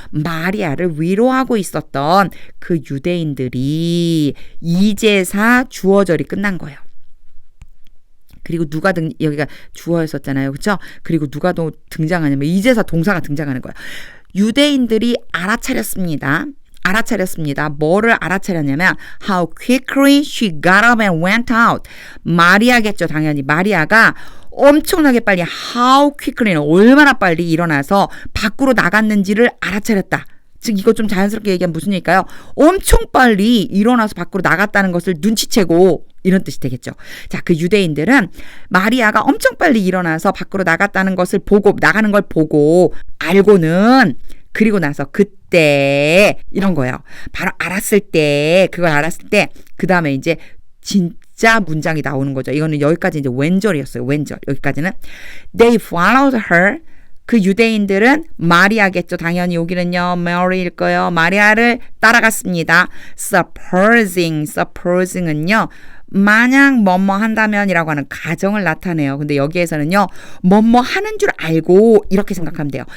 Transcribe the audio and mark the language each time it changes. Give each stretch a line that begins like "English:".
Korean: 마리아를 위로하고 있었던 그 유대인들이 이제사 주어절이 끝난 거예요. 그리고 누가 여기가 주어였었잖아요. 그렇죠? 그리고 누가 또 등장하냐면 이제사 동사가 등장하는 거예요. 유대인들이 알아차렸습니다. 뭐를 알아차렸냐면
English: how quickly she got up and went out.
Korean: 마리아겠죠. 당연히 마리아가 엄청나게 빨리
English: how quickly
Korean: 는 얼마나 빨리 일어나서 밖으로 나갔는지를 알아차렸다. 즉 이거 좀 자연스럽게 얘기하면 무슨 얘기일까요? 엄청 빨리 일어나서 밖으로 나갔다는 것을 눈치채고 이런 뜻이 되겠죠. 자, 그 유대인들은 마리아가 엄청 빨리 일어나서 밖으로 나갔다는 것을 보고 나가는 걸 보고 알고는 그리고 나서 그때 이런 거예요. 바로 그걸 알았을 때 그 다음에 이제 진짜 문장이 나오는 거죠. 이거는 여기까지 이제 왼절이었어요. 왼절. 여기까지는
English: They followed her.
Korean: 그 유대인들은 마리아겠죠. 당연히 여기는요. 메리일 거예요. 마리아를 따라갔습니다. supposing은요. 만약 뭐뭐 한다면이라고 하는 가정을 나타내요. 근데 여기에서는요. 뭐뭐 하는 줄 알고 이렇게 생각하면 돼요.